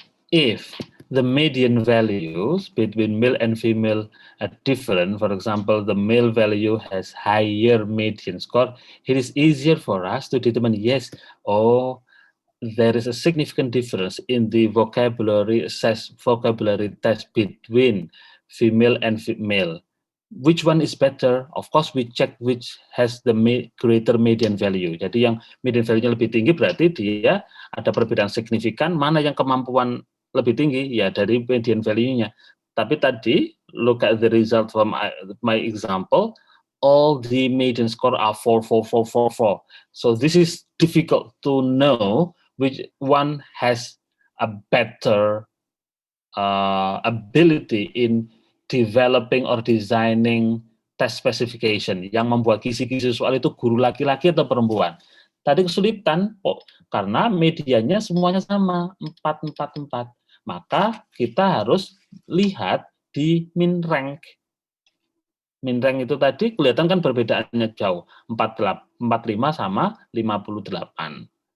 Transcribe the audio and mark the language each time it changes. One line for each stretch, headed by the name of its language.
English: If the median values between male and female are different, for example, the male value has higher median score, it is easier for us to determine, yes, there is a significant difference in the vocabulary test between female and male. Which one is better? Of course, we check which has the greater median value.
Indonesian: Jadi yang median value-nya lebih tinggi berarti dia ada perbedaan signifikan. Mana yang kemampuan lebih tinggi? Ya dari median value-nya. Tapi tadi,
English: look at the result from my example. All the median score are 4, 4, 4, 4, 4. So this is difficult to know which one has a better ability in developing or designing test specification.
Indonesian: Yang membuat kisi-kisi soal itu guru laki-laki atau perempuan. Tadi kesulitan karena medianya semuanya sama, 4, 4, 4. Maka kita harus lihat di min rank. Min rank itu tadi kelihatan kan perbedaannya jauh, 45 sama 58.